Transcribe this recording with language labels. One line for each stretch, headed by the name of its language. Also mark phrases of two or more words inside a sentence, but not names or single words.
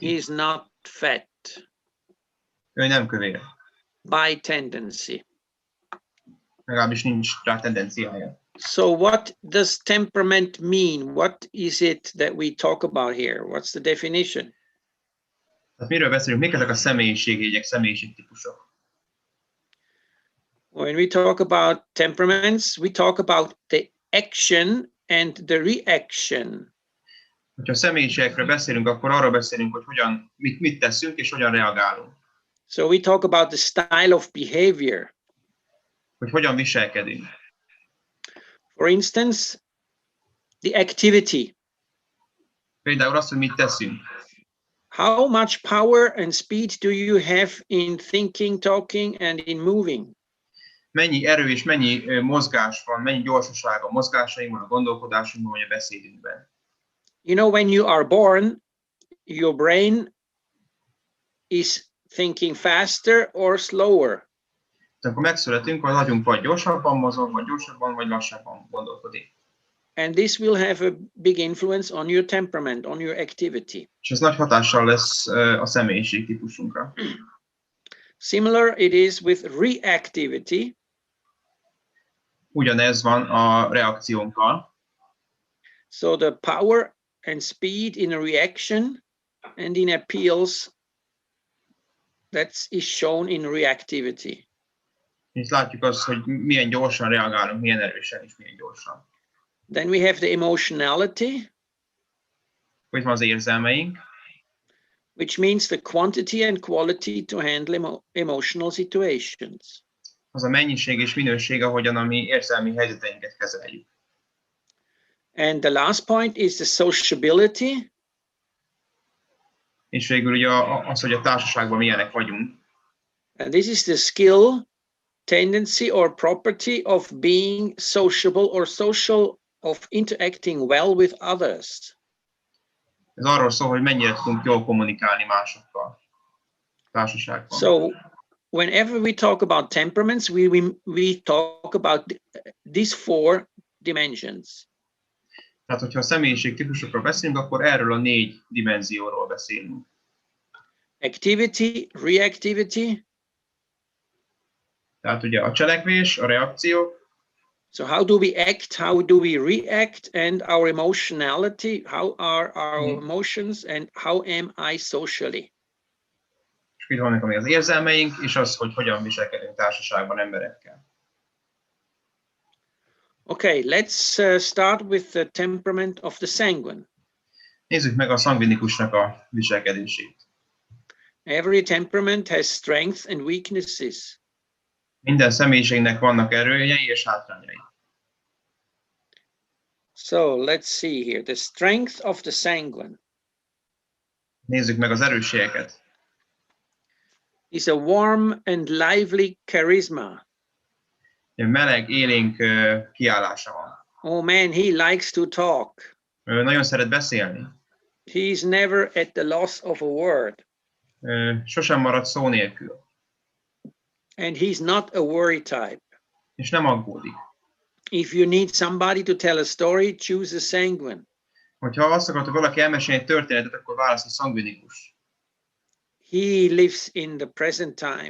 English: He is not fat
Hungarian: Ő nem kövér,
English: by tendency.
Hungarian: legalábbis nincs rá tendenciája.
English: So what does temperament mean? What is it that we talk about here? What's the definition?
Hungarian: Tehát miről beszélünk? Mik ezek a személyiségjegyek, személyiségtípusok?
English: When we talk about temperaments, we talk about the action and the reaction.
Hungarian: Ha személyiségekről beszélünk, akkor arról beszélünk, hogy mit teszünk és hogyan reagálunk.
English: So we talk about the style of behavior.
Hungarian: Hogy hogyan viselkedünk.
English: For instance, the activity.
Hungarian: Például azt, hogy mit teszünk.
English: How much power and speed do you have in thinking, talking, and in moving?
Hungarian: Mennyi erő és mennyi mozgás van, mennyi gyorsaság a mozgásainkban, a gondolkodásunkban, vagy a beszédünkben.
English: You know, when you are born, your brain is thinking faster or slower.
Hungarian: Amikor megszületünk, az agyunk vagy gyorsabban mozog, vagy lassabban gondolkodik.
English: And this will have a big influence on your temperament, on your activity.
Hungarian: És ez nagy hatással lesz a személyiségtípusunkra.
English: Similar it is with reactivity.
Hungarian: Ugyanez van a reakciónkkal.
English: So the power and speed in a reaction and in appeals, that is shown in reactivity.
Hungarian: És látjuk azt, hogy milyen gyorsan reagálunk, milyen erősen és milyen gyorsan.
English: Then we have the emotionality,
Hungarian: Hogy van az érzelmeink,
English: which means the quantity and quality to handle emotional situations.
Hungarian: az a mennyiség és minőség, ahogyan a mi érzelmi helyzeteinket kezeljük.
English: And the last point is the sociability.
Hungarian: És végül ugye az, hogy a társaságban milyenek vagyunk.
English: And this is the skill, tendency or property of being sociable or social, of interacting well with others.
Hungarian: Ez arról szól, hogy mennyire tudunk jól kommunikálni másokkal társaságban.
English: So whenever we talk about temperaments, we talk about these 4 dimensions.
Hungarian: Tehát, hogyha a személyiségtípusokról beszélünk, akkor erről a 4 dimenzióról beszélünk.
English: Activity, reactivity.
Hungarian: Tehát ugye a cselekvés, a reakció,
English: So how do we act? How do we react? And our emotionality, how are our emotions and how am I socially?
Hungarian: És itt vannak még az érzelmeink, és az, hogy hogyan viselkedünk társaságban emberekkel.
English: Okay, let's start with the temperament of the sanguine.
Hungarian: Nézzük meg a szangvinikusnak a viselkedését.
English: Every temperament has strengths and weaknesses.
Hungarian: Minden személyiségnek vannak erőjei és hátrányai.
English: So let's see here. The strength of the sanguine
Hungarian: Nézzük meg az erősségeket.
English: is a warm and lively charisma.
Hungarian: Meleg, élénk kiállása van.
English: Oh man, he likes to talk.
Hungarian: Nagyon szeret beszélni.
English: He's never at the loss of a word.
Hungarian: Sosem marad szó nélkül.
English: And he's not a worry type.
Hungarian: És nem aggódik.
English: If you need somebody to tell a story, choose a sanguine.
Hungarian: Hogyha azt akarod, hogy valaki elmesélni egy történetet, akkor válasz a szangvinikus.
English: He lives in the present time.